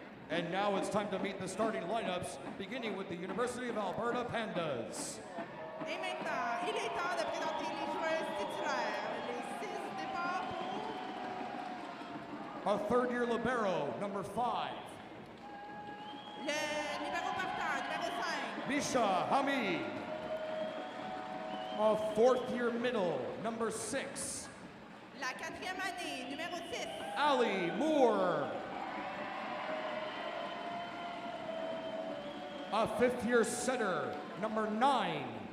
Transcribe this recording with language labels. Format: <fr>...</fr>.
<en>And now it's time to meet the starting lineups, beginning with the University of Alberta Pandas.</en> <fr>Et maintenant, il est temps de présenter les joueuses titulaires. Les 6 départs pour</fr> <en>A third-year libero, number 5.</en> <fr>le numéro partant, numéro 5. Misha Hamid.</fr> <en>A fourth-year middle, number 6.</en> <fr>La 4e année, numéro 6. Ali Moore.</fr> <en>A fifth-year setter, number 9.</en>